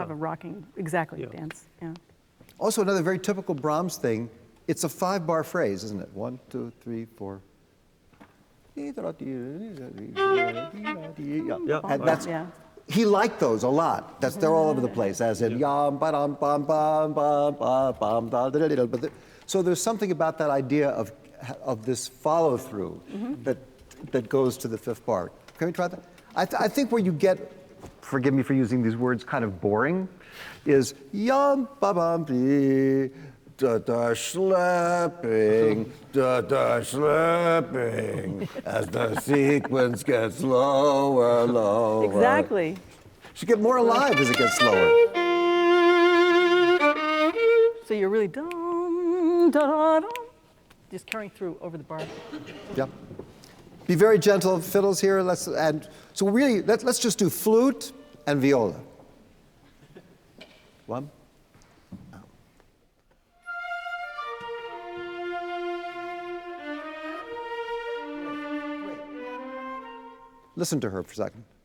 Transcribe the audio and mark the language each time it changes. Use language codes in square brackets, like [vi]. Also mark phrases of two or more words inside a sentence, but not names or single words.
[en] have a rocking, exactly, Yeah. dance. Yeah. Also, another very typical Brahms thing, it's a 5-bar phrase, isn't it? 1, 2, 3, 4. Yeah. And that's, Yeah. he liked those a lot. They're all over the place, as in yam, ba dum, bam, bam, bam, bam, bam, da, da, da, da. But so there's something about that idea of this follow through that goes to the 5th bar. Can we try that? I think where you get, forgive me for using these words, kind of boring, is yum, ba bam, dee, da da schlepping, as the sequence gets lower, lower. Exactly. Should get more alive as it gets slower. So you're really dum, da, da, dum, just carrying through over the bar. Yep. Be very gentle, fiddles here. Let's just do flute and viola. 1. Listen to her for a second.